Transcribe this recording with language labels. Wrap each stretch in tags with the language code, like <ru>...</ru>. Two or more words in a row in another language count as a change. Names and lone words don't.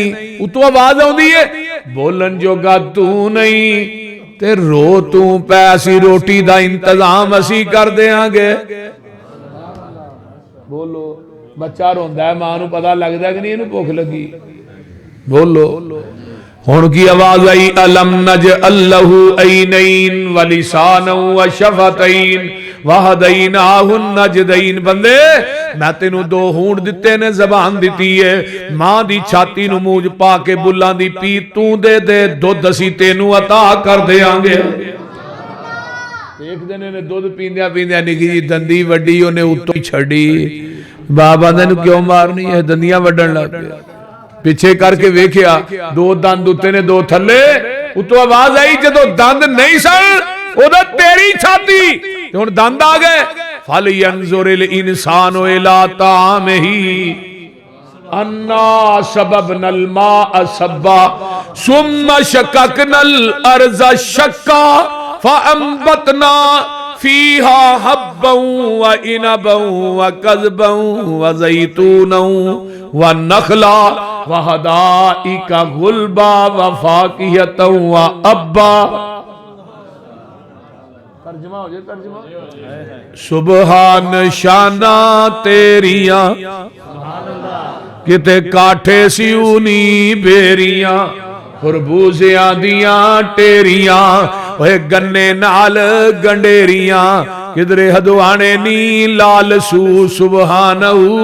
<pa>ਉਤੋਂ ਆਵਾਜ਼ ਆਉਂਦੀ ਹੈ ਬੋਲਣ ਜੋਗਾ ਤੂੰ ਨਹੀਂ, ਤੇ ਰੋ ਤੂੰ ਪੈਸੀ ਰੋਟੀ ਦਾ ਇੰਤਜ਼ਾਮ ਅਸੀਂ ਕਰ ਦੇਂਗੇ। ਬੋਲੋ, ਬੱਚਾ ਰੋਂਦਾ ਹੈ, ਮਾਂ ਨੂੰ ਪਤਾ ਲੱਗਦਾ ਕਿ ਨਹੀਂ ਇਹਨੂੰ ਭੁੱਖ ਲੱਗੀ? ਬੋਲੋ। ਹੁਣ ਕੀ ਆਵਾਜ਼ ਆਈ,</pa> <ar>ألم نجعل له عينين ولسانا وشفتين وهديناه النجدين.</ar> <pa>ਬੰਦੇ ਮੈਂ ਤੈਨੂੰ 2 ਹੋਂਠ ਦਿੱਤੇ ਨੇ, ਜ਼ਬਾਨ ਦਿੱਤੀ ਹੈ, ਮਾਂ ਦੀ ਛਾਤੀ ਨੂੰ ਮੂੰਹ ਪਾ ਕੇ ਬੁੱਲ੍ਹਾਂ ਦੀ ਪੀ, ਤੂੰ ਦੇ ਦੇ ਦੁੱਧ ਅਸੀਂ ਤੈਨੂੰ ਅਤਾ ਕਰ ਦੇਂਗੇ। ਇੱਕ ਦਿਨ ਨੇ ਦੁੱਧ ਪੀਂਦਿਆਂ ਪੀਂਦਿਆਂ ਨਿੱਕੀ ਜਿਹੀ ਦੰਦੀ ਵੱਢੀ, ਉਨ੍ਹੇ ਉੱਤੋਂ ਹੀ ਛੱਡੀ। ਬਾਬਾ ਨੇ ਕਿਉਂ ਮਾਰਨੀ ਹੈ? ਦੰਦੀਆਂ ਵੱਢਣ ਲੱਗ ਪਿਆ। ਪਿੱਛੇ ਕਰਕੇ ਵੇਖਿਆ 2 ਦੰਦ ਉੱਤੇ ਨੇ, 2 ਥੱਲੇ। ਉਤੋਂ ਆਵਾਜ਼ ਆਈ ਜਦੋਂ ਦੰਦ ਨਹੀਂ ਸਨ ਉਦੋਂ ਤੇਰੀ ਛਾਤੀ, ਹੁਣ ਦੰਦ ਆ ਗਏ।</pa> <ar>فلينظر الإنسان إلى طعامه أنا صببنا الماء صبا ثم شققنا الأرض شقا فأنبتنا فيها حبا وعنبا وقضبا وزيتونا ونخلا وحدائق غلبا وفاكهة وأبا.</ar> <pa>ਤਰਜਮਾ ਹੋ ਜਾਏ, ਤਰਜਮਾ। ਸੁਬਹਾਨ ਸ਼ਾਨਾ ਤੇਰੀਆਂ, ਕਿਤੇ ਕਾਠੇ ਸਿਉਨੀ ਬੇਰੀਆਂ, ਖਰਬੂਜ਼ਿਆਂ ਦੀਆਂ ਟੇਰੀਆਂ, ਓਏ ਗੰਨੇ ਨਾਲ ਗੰਡੇਰੀਆਂ, ਕਿਧਰੇ ਹਦਵਾਣੇ ਨੀ ਲਾਲ ਸੂ ਸੁਬਹਾਨਹੂ।</pa>